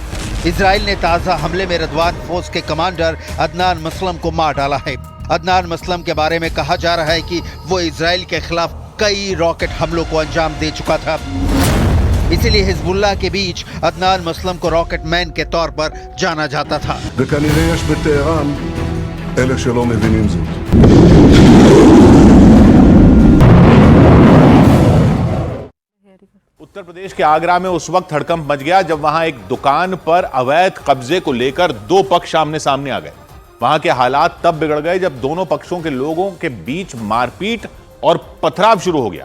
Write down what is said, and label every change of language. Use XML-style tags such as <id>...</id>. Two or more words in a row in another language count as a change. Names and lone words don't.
<hi>इजराइल ने ताज़ा हमले में रदवान फोर्स के कमांडर अदनान मसलम को मार डाला है। अदनान मसलम के बारे में कहा जा रहा है कि वो इजराइल के खिलाफ कई रॉकेट हमलों को अंजाम दे चुका था। इसीलिए हिजबुल्लाह के बीच अदनान मसलम को</hi> <en>rocket man</en> <hi>के तौर पर जाना जाता था।</hi> <he>וכנראה יש בטהרן אלה שלא מבינים זאת.</he> <hi>उत्तर प्रदेश के आगरा में उस वक्त हड़कंप मच गया जब वहां एक दुकान पर अवैध कब्जे को लेकर 2 पक्ष आमने सामने आ गए। वहां के हालात तब बिगड़ गए जब दोनों पक्षों के लोगों के बीच मारपीट और पथराव शुरू हो गया।</hi>